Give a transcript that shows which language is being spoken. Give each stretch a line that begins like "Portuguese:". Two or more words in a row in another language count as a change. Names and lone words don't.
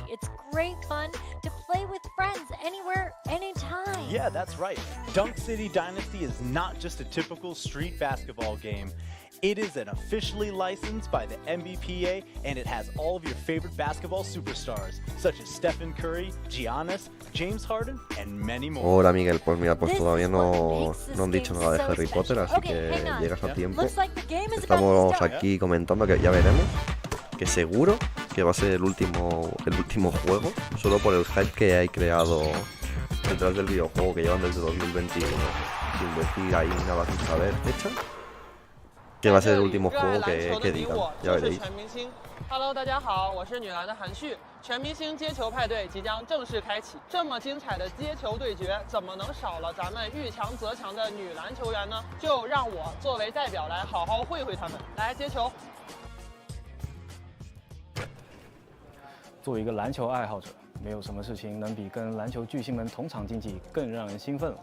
English: It's great fun to play with friends anywhere, anytime. Yeah, that's right. Dunk City Dynasty is not just a typical street basketball game. It is an officially licensed by the NBPA, and it has all of your favorite basketball superstars, such as Stephen Curry, Giannis, James Harden, and many more.
Spanish: Hola Miguel, pues mira, pues todavía no han dicho nada de Harry Potter, así que llegas a tiempo. Estamos aquí comentando que ya veremos, que seguro que va a ser el último juego, solo por el hype que hay creado detrás del videojuego, que llevan desde 2021, sin decir ahí nada sin saber fecha. Que va a ser el último juego que digan, ya veréis.
Chinese: Hello， 大家好，我是女篮的韩旭。全明星接球派对即将正式开启，这么精彩的接球对决，怎么能少了咱们遇强则强的女篮球员呢？就让我作为代表来好好会他们。来接球。作为一个篮球爱好者， 没有什么事情能比跟篮球巨星们同场竞技更让人兴奋了。